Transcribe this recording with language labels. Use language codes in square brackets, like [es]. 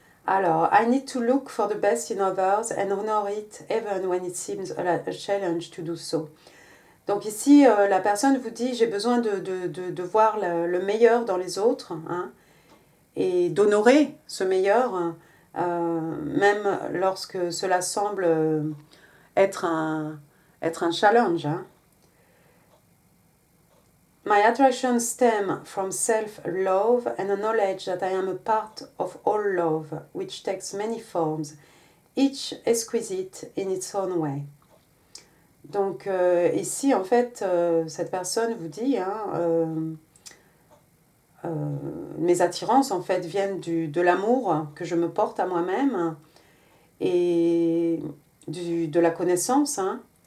[en] Alors, I need to look for the best in others and honor it even when it seems a challenge to do so. [fr] Donc ici, la personne vous dit, j'ai besoin de voir le meilleur dans les autres, hein, et d'honorer ce meilleur, même lorsque cela semble être un challenge. Hein. [en] My attraction stems from self-love and a knowledge that I am a part of all love, which takes many forms, each exquisite in its own way. [fr] Donc ici, en fait, cette personne vous dit, hein, mes attirances, en fait, viennent de l'amour que je me porte à moi-même et de la connaissance, hein,